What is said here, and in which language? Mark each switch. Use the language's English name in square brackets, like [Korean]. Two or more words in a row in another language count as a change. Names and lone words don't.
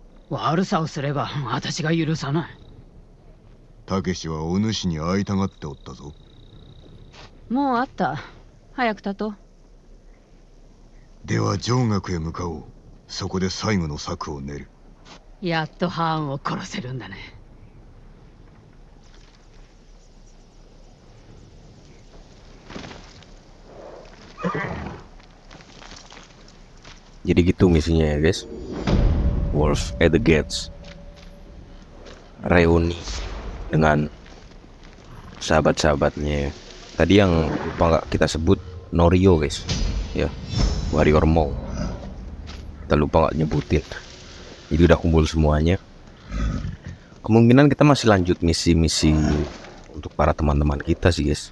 [Japanese] 悪さをすれば私が許さない。たけしはお主に会いたがっておったぞ。もうあった。早く立とう。では上学へ向かおう。そこで最後の策を練る。やっとハーンを殺せるんだね。 [Indonesian] Jadi gitu misinya ya guys. Wolf at the Gates. Reuni dengan sahabat-sahabatnya. Tadi yang lupa nggak kita sebut Norio guys. Ya, Warrior Mall. Kita lupa nggak nyebutin. Jadi udah kumpul semuanya. Kemungkinan kita masih lanjut misi-misi untuk para teman-teman kita sih guys.